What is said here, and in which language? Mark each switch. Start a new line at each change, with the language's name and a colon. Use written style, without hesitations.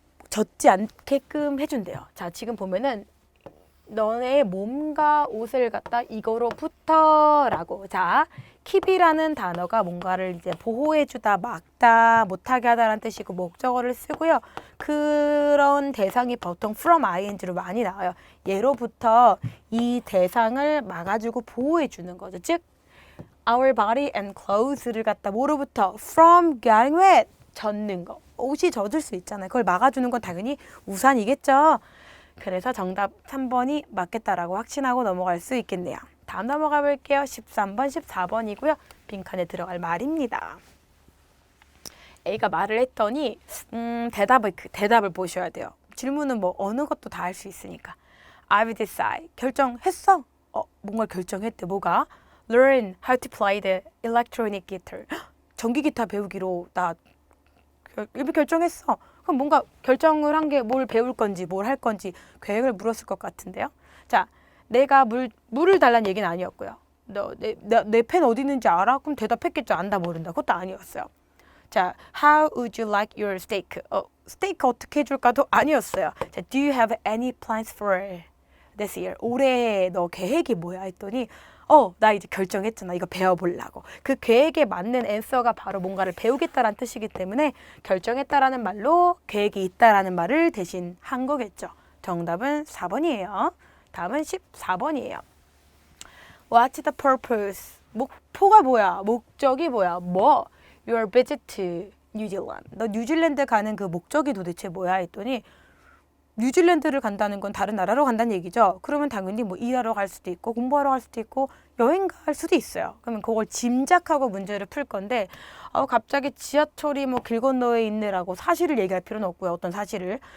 Korean: 젖지 않게끔 해준대요. 자, 지금 보면은 너의 몸과 옷을 갖다 이거로부터라고. 자, keep이라는 단어가 뭔가를 이제 보호해주다, 막다, 못하게 하다라는 뜻이고 목적어를 쓰고요. 그런 대상이 보통 from ing로 많이 나와요. 예로부터 이 대상을 막아주고 보호해주는 거죠. 즉,
English: our body and clothes
Korean: 를 갖다 뭐로부터
English: from getting wet,
Korean: 젖는 거. 옷이 젖을 수 있잖아요. 그걸 막아주는 건 당연히 우산이겠죠. 그래서 정답 3번이 맞겠다라고 확신하고 넘어갈 수 있겠네요. 다음 넘어가 볼게요. 13번, 14번이고요. 빈칸에 들어갈 말입니다. A가 말을 했더니 대답을 보셔야 돼요. 질문은 뭐 어느 것도 다 할 수 있으니까.
English: I've decided.
Korean: 결정했어? 뭔가 결정했대. 뭐가?
English: Learn how to play the electronic guitar.
Korean: 전기 기타 배우기로 나 이미 결정했어. 그럼 뭔가 결정을 한 게 뭘 배울 건지 뭘 할 건지 계획을 물었을 것 같은데요. 자, 내가 물을 달라는 얘기는 아니었고요. 너 내 펜 어디 있는지 알아? 그럼 대답했겠죠. 안다 모른다. 그것도 아니었어요. 자,
English: how would you like your steak?
Korean: 스테이크 어떻게 해줄까도 아니었어요. 자,
English: do you have any plans for this year?
Korean: 올해 너 계획이 뭐야? 했더니 나 이제 결정했잖아. 이거 배워보려고. 그 계획에 맞는 앤서가 바로 뭔가를 배우겠다라는 뜻이기 때문에 결정했다라는 말로 계획이 있다라는 말을 대신 한 거겠죠. 정답은 4번이에요. 다음은 14번이에요.
English: What's the purpose?
Korean: 목표가 뭐야? 목적이 뭐야?
English: Your visit to New Zealand.
Korean: 너 뉴질랜드 가는 그 목적이 도대체 뭐야? 했더니 뉴질랜드를 간다는 건 다른 나라로 간다는 얘기죠. 그러면 당연히 뭐 일하러 갈 수도 있고 공부하러 갈 수도 있고 여행 갈 수도 있어요. 그러면 그걸 짐작하고 문제를 풀 건데 갑자기 지하철이 뭐 길 건너에 있네라고 사실을 얘기할 필요는 없고요. 어떤 사실을.